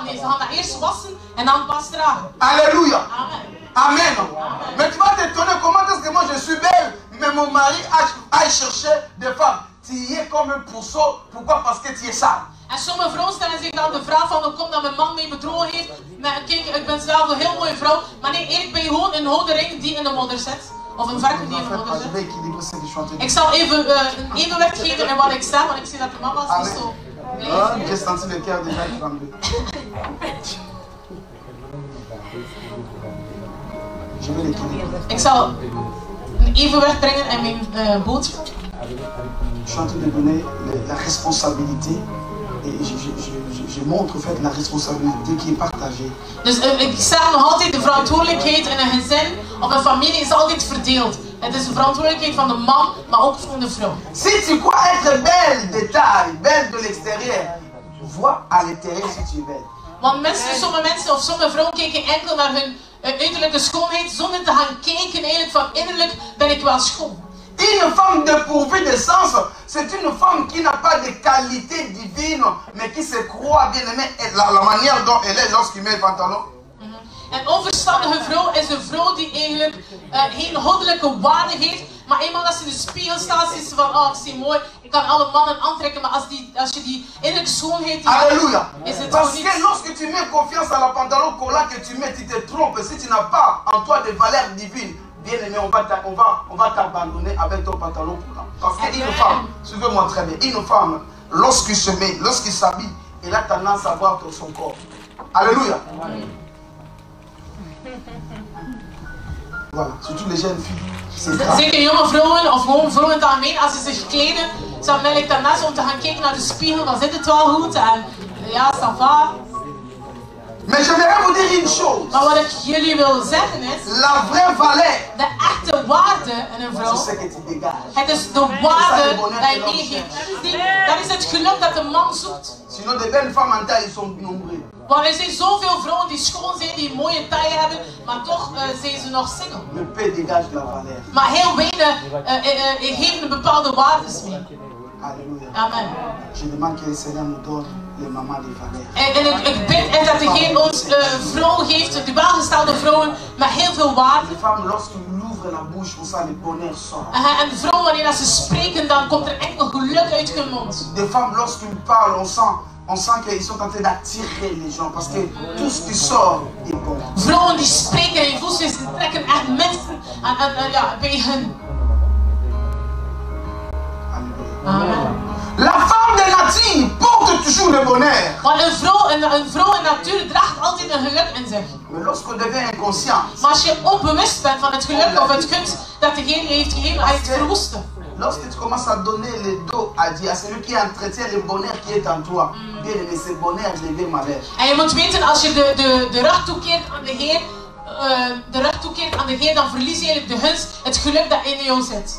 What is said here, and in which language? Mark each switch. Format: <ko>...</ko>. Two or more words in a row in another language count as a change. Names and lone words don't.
<nl>Nee, ze gaan dat eerst wassen en dan pas dragen.</nl> <fr>Alléluia. Amen. Amen. Mais tu vas t'étonner comment est-ce que moi je suis belle, mais mon mari a cherché des femmes. Tu es comme un pourceau, pourquoi? Parce que tu es sale.</fr> <nl>En sommige vrouwen stellen zich dan de vraag van hoe komt dat mijn man mij bedrogen heeft. Maar kijk, ik ben zelf een heel mooie vrouw. Maar nee, eigenlijk ben je gewoon een gouden ring die in de modder zit. Of een varken die in de modder zit. Ik zal even een evenwicht geven in wat ik sta, want ik zie dat de mama's niet zo blij</nl> <fr>J'ai senti le cœur déjà trembler. Je vais l'équilibrer.</fr> <nl>Ik zal een evenwicht brengen in mijn boot.</nl> <fr>Je suis en train de donner la responsabilité et je montre en fait la responsabilité qui est partagée.</fr> <nl>Dus ik zeg nog altijd, de verantwoordelijkheid in een gezin of een familie is altijd verdeeld. Het is de verantwoordelijkheid van de man, maar ook van de vrouw.</nl> <fr>Si tu crois être belle de taille, belle de l'extérieur, vois à l'intérieur si tu es belle.</fr> <nl>Want sommige mensen of sommige vrouwen kijken enkel naar hun uiterlijke schoonheid zonder te gaan kijken eigenlijk van innerlijk ben ik wel schoon.</nl> <fr>Une femme dépourvue de sens, c'est une femme qui n'a pas de qualité divine, mais qui se croit bien aimée. La manière dont elle est lorsqu'il met le pantalon.</fr> <nl>Een onverstandige vrouw is een vrouw die eigenlijk geen goddelijke waarde heeft, maar eenmaal als ze in de spiegel staat, ziet ze van, oh, ik zie mooi, ik kan alle mannen aantrekken, maar als je die innerlijke schoonheid</nl> <fr>Alléluia.</fr> <nl>Is het</nl> <fr>Parce</fr> <nl>gewoon</nl> <fr>que</fr> <nl>niet.</nl> <fr>lorsque tu mets confiance à la pantalon collant que tu mets, tu te trompes. Si tu n'as pas en toi de valeur divine, bien aimé, on va t'abandonner avec ton pantalon collant. Parce qu'une femme, suivez-moi très bien, une femme, lorsqu'il se met, lorsqu'il s'habille, elle a tendance à voir son corps. Alléluia. Voilà, surtout les jeunes filles. C'est grave.</fr> <nl>Zeker jonge vrouwen of gewoon vrouwen in het algemeen, als ze zich kleden, ze hebben eigenlijk tendens om te gaan kijken naar de spiegel, dan zit het wel goed en ja,</nl> <fr>ça va. Mais j'aimerais vous dire une chose.</fr> <nl>Maar wat ik jullie wil zeggen is,</nl> <fr>La vraie valeur,</fr> <nl>de echte waarde in een vrouw,</nl> <fr>c'est ce que tu dégages.</fr> <nl>het is de waarde dat je meegeeft. Dat is het geluk dat de man zoekt.</nl> <fr>Sinon, de belles femmes en taille, ils sont nombreuses.</fr> <nl>Want er zijn zoveel vrouwen die schoon zijn, die een mooie taille hebben, maar toch zijn ze nog single.</nl> <fr>Le peu dégage la valeur.</fr> <nl>Maar heel weinig geven een bepaalde waardes mee.</nl> <fr>Alléluia. Amen. Je demande que le Seigneur nous donne les mamans de valeur.</fr> <nl>En ik bid dat de Heer ons vrouwen geeft, de welgestelde vrouwen met heel veel waarde.</nl> <fr>Les femmes, lorsqu'ils ouvrent la bouche, on sent le bonheur sort.</fr> <nl>En de vrouwen, wanneer ze spreken, dan komt er enkel geluk uit hun mond.</nl> <fr>Des femmes, lorsqu'ils parlent, on sent qu'ils sont en train d'attirer les gens parce que tout ce qui sort est bon.</fr> <nl>Vrouwen die spreken en je voelt ze trekken echt mensen bij hun.</nl> <fr>Alléluia. Amen. La femme de nature porte toujours le bonheur.</fr> <nl>Want een vrouw in natuur draagt altijd een geluk in zich.</nl> <fr>Mais lorsqu'on devient inconscient,</fr> <nl>Maar als je onbewust bent van het geluk of het gunst dat de Heer je heeft gegeven, ga je het verwoesten.</nl> <fr>lorsque tu commences à donner le dos à Dieu, à celui qui entretient le bonheur qui est en toi, bien aimé, ce bonheur devient malheur.</fr> <nl>En je moet weten, als je de rug toekeert aan de Heer, de rug toekeert aan de Heer, dan verlies je eigenlijk de gunst, het geluk dat in jou zit.</nl>